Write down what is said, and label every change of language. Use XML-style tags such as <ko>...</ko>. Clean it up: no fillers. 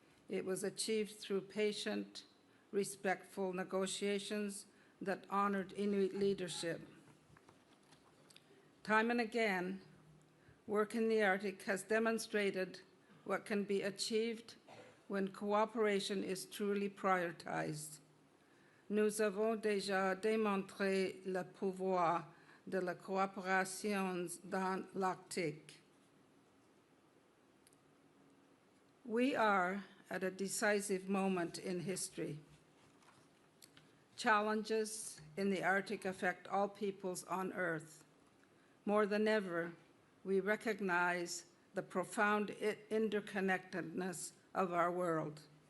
<en>It was achieved through patient, respectful negotiations that honored Inuit leadership. Time and again, work in the Arctic has demonstrated what can be achieved when cooperation is truly prioritized.</en> <fr>Nous avons déjà démontré le pouvoir de la coopération dans l'Arctique.</fr> <en>We are at a decisive moment in history. Challenges in the Arctic affect all peoples on Earth. More than ever, we recognize the profound interconnectedness of our world.</en>